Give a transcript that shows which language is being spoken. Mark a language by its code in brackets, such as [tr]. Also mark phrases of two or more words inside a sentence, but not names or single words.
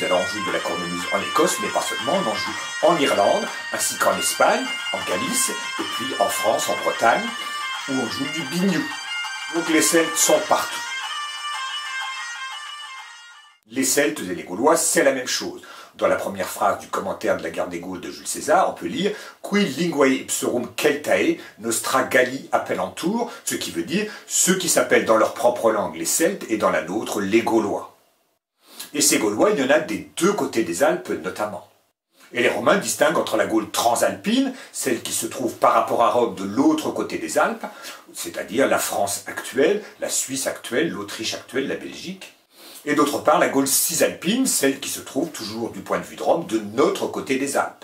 [fr] Alors on joue de la cornemuse en Écosse, mais pas seulement, on en joue en Irlande, ainsi qu'en Espagne, en Galice, et puis en France, en Bretagne, où on joue du biniou. Donc les Celtes sont partout. Les Celtes et les Gaulois, c'est la même chose. Dans la première phrase du commentaire de la guerre des Gaules de Jules César, on peut lire « [la] Qui linguae ipsorum Celtae nostra Galli appellantur », [fr] ce qui veut dire « ceux qui s'appellent dans leur propre langue les Celtes et dans la nôtre les Gaulois ». Et ces Gaulois, il y en a des deux côtés des Alpes notamment. Et les Romains distinguent entre la Gaule transalpine, celle qui se trouve par rapport à Rome de l'autre côté des Alpes, c'est-à-dire la France actuelle, la Suisse actuelle, l'Autriche actuelle, la Belgique, et d'autre part la Gaule cisalpine, celle qui se trouve toujours du point de vue de Rome, de notre côté des Alpes.